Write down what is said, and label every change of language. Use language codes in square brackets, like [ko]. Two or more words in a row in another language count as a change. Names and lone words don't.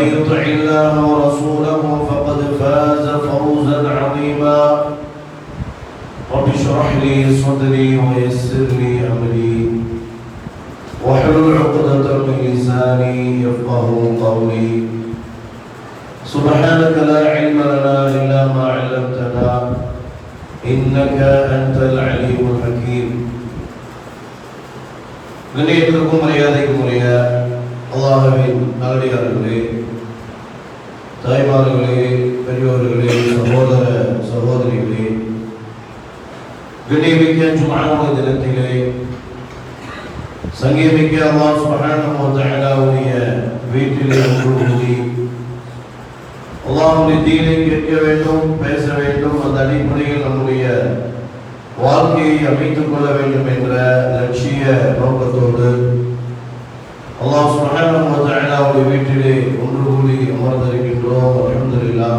[ar] يطع الله ورسوله فقد فاز فوزا عظيما رب اشرح لي صدري ويسر لي أمري واحلل عقدة من لساني يفقهوا قولي سبحانك لا علم لنا إلا ما علمتنا إنك أنت العليم الحكيم [ta] கண்ணியத்திற்கும் மரியாதைக்கும் உரிய அல்லாஹ்வின் நல்லடியார்களே, தாய்மார்களே, பெரியோர்களே, சகோதர சகோதரிகளே, கண்ணியமிக்க ஜும்ஆவுடைய தினத்திலே சங்கீமிக்க அல்லாஹ் [ar] سبحانه و تعالى [ta] வீட்டிலே ஒன்று கூடி அல்லாஹ்வுடைய தீனை கேட்க வேண்டும், பேச வேண்டும், அந்த அடிப்படையில் நம்முடைய வாழ்க்கையை அமைத்துக் கொள்ள வேண்டும் என்ற லட்சிய நோக்கத்தோடு அல்லாஹ் [ar] سبحانه و تعالى [ta] வீட்டிலே ஒன்று கூடி அமர்ந்திருக்கின்றோம். அல்ஹம்துலில்லாஹ்.